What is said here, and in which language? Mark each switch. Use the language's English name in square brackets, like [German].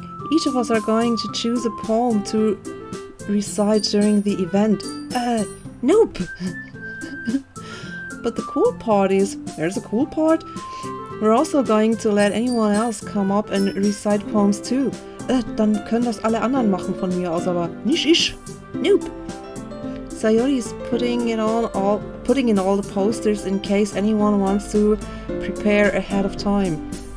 [English] Each of us are going to choose a poem to recite during the event. Nope. But the cool part is, there's a cool part. We're also going to let anyone else come up and recite poems too. [German] Dann können das alle anderen machen von mir aus, aber nicht ich. [English] Nope. Sayori is putting in all the posters in case anyone wants to prepare ahead of time.